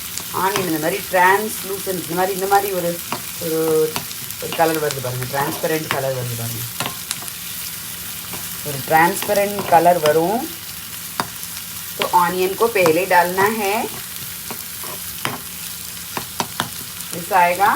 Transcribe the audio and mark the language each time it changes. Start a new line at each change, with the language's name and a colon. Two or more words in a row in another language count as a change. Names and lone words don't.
Tamil: ஆனியன் இந்த மாதிரி டிரான்ஸ்லூசன்ட் இந்த மாதிரி ஒரு ஒரு ஒரு கலர் வருது பாருங்கள்,
English: transparent colour
Tamil: வருது பாருங்கள்.
Hindi: ஒரு
English: transparent colour
Hindi: वरूँ तो ऑनियन को पहले डालना है, ऐसा आएगा.